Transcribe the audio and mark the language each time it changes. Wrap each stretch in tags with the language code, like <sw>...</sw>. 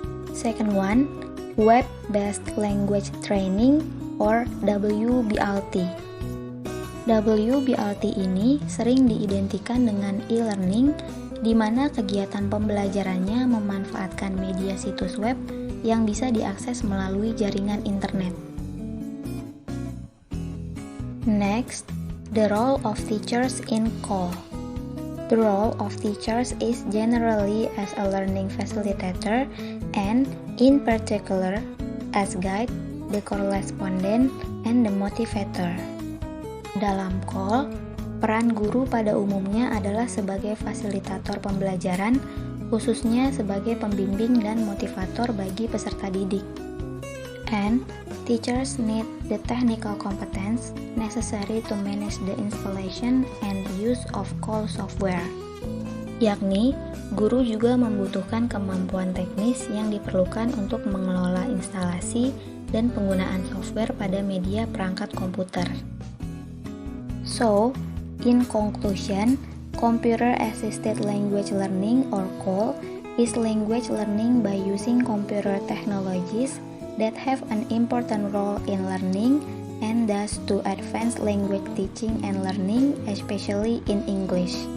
<en>Second one, Web-Based Language Training or WBLT.</en> <id>WBLT ini sering diidentikan dengan e-learning, di mana kegiatan pembelajarannya memanfaatkan media situs web yang bisa diakses melalui jaringan internet.</id> <en>Next, the role of teachers in CALL. The role of teachers is generally as a learning facilitator and, in particular, as guide, the correspondent, and the motivator.</en> <id>Dalam CALL, Peran guru pada umumnya adalah sebagai fasilitator pembelajaran, khususnya sebagai pembimbing dan motivator bagi peserta didik.</id> <en>And teachers need the technical competence necessary to manage the installation and use of call software.</en> <id>Yakni, guru juga membutuhkan kemampuan teknis yang diperlukan untuk mengelola instalasi dan penggunaan software pada media perangkat komputer.</id> <en>So, in conclusion, Computer Assisted Language Learning or CAL is language learning by using computer technologies that have an important role in learning and thus to advance language teaching and learning, especially in English.</en>